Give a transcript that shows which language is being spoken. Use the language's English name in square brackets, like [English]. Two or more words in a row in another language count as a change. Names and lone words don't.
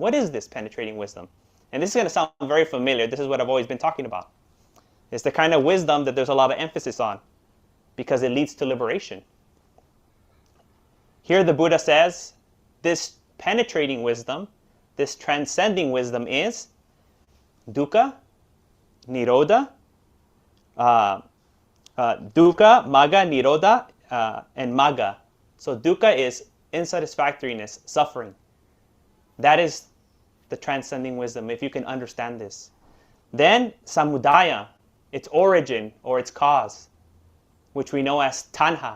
[English] What is this penetrating wisdom? And this is going to sound very familiar. This is what I've always been talking about. It's the kind of wisdom that there's a lot of emphasis on because it leads to liberation. Here the Buddha says this penetrating wisdom, this transcending wisdom is [Pali] dukkha, nirodha, dukkha, magga, nirodha, [English] and magga. So dukkha is insatisfactoriness, suffering. That is the transcending wisdom, if you can understand this. Then samudaya, its origin or its cause, which we know as tanha.